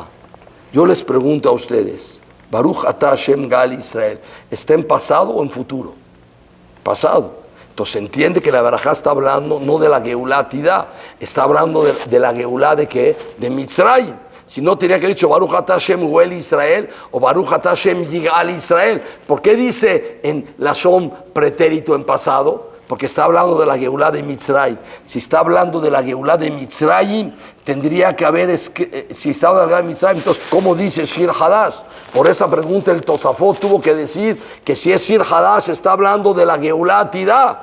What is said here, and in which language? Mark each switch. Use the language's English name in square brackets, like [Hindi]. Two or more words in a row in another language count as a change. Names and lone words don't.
[Spanish] Yo les pregunto a ustedes, [Hebrew] ברוך אתה ה' גאל ישראל, [Spanish] ¿está en pasado o en futuro? Pasado. Entonces se entiende que la verajá está hablando no de la [Hebrew] גאולה עתידה, [Spanish] está hablando de la Geulah de ¿qué? De Mitzrayim. Si no, tenía que haber dicho [Hebrew] ברוך אתה ה' גואל ישראל [Spanish] o [Hebrew] ברוך אתה ה' יגאל ישראל. [Spanish] ¿Por qué dice en Lashon pretérito en pasado? Porque está hablando de la Geulah de Mitzrayim. Si está hablando de la Geulah de Mitzrayim, tendría que haber, si está hablando de la Geulah de Mitzrayim, entonces, ¿cómo dice [Hebrew] שיר חדש? [Spanish] Por esa pregunta el Tosafot tuvo que decir que si es [Hebrew] שיר חדש [Spanish] está hablando de la [Hebrew] גאולה עתידה.